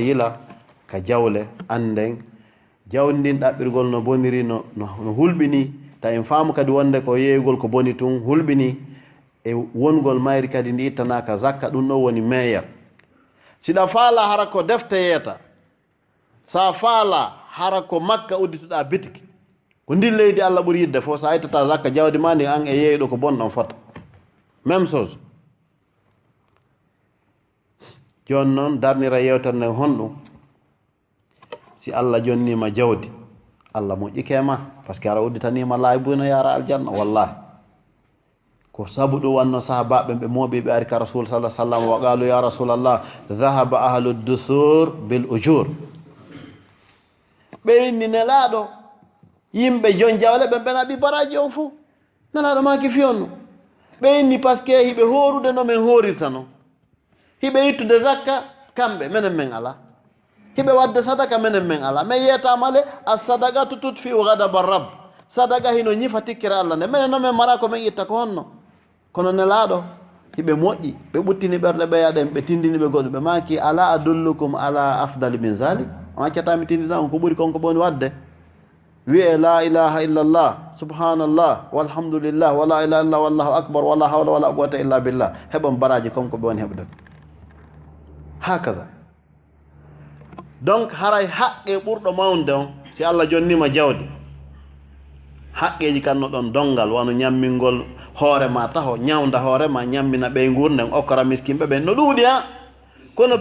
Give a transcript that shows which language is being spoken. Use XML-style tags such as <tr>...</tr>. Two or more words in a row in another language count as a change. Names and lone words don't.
<ff>yila ka jawle anden jawndin dabbirgol no boniri no hulbini ta en faamu kadi wonde ko yeygol ko boni tun hulbini e wongol mayri kadi ndi tanaka zakka dum no woni meyer sida faala harako defte yeta sa faala harako makka uddituda bitiki ko ndi leydi Allah buri yidde fo sa itata zakka jawdi mani an e yeydo ko bondon fota</ff> <fr>même chose</fr> <ff>jon non darnira yewterne honɗum si Allah jonnima jawdi Allah moƴƴikema</ff> <fr>parce que</fr> <ff>ara udditanima laybuna yara aljanna wallahi ko sabu ɗum wanno sahabaɓe ɓe moɓi ɓe ari ka rasul</ff> <ar>صلى الله عليه وسلم وقالوا يا رسول الله ذهب أهل الدثور بالأجور</ar> <ff>ɓe inni nelaɗo yimɓe jon jawle ɓe bena ɓi baraji on fou nelaɗo maki fiyonno ɓe inni</ff> <fr>par ce que</fr> <ff>hiɓe horude no men horirta no hiɓe ittude zakka kamɓe menen men ala hiɓe wadde sadaka menen men ala mais yetamale</ff> <ar>الصدقة تطفئ غضب الرب</ar> <ff>sadaka hino ñifa tikkira Allah nde menen no men mara ko men itta ko honno kono nelaɗo hiɓe moƴƴi ɓe ɓuttini ɓerɗe ɓeyaɗen ɓe tindini ɓe goɗɗo ɓe maki</ff> <ar>ألا أدلكم على أفضل من ذلك</ar> <ff>on accatami tindina on ko ɓuri konko boni wadde wi'e</ff> <ar>لا إله إلا الله سبحان الله والحمد لله ولا إله إلا الله والله أكبر ولا حول ولا قوة إلا بالله</ar> <ff>heɓon baraji konko ɓe woni heɓde hakaza donc haray haqqe ɓurɗo mawde on si Allah jonnima jawdi haqqeji kanno ɗon dongal wano ñammingol hoorema taho ñawda hoorema ñammina ɓey gurden okkora miskimɓe ɓen no ɗuuɗi ha kono</ff>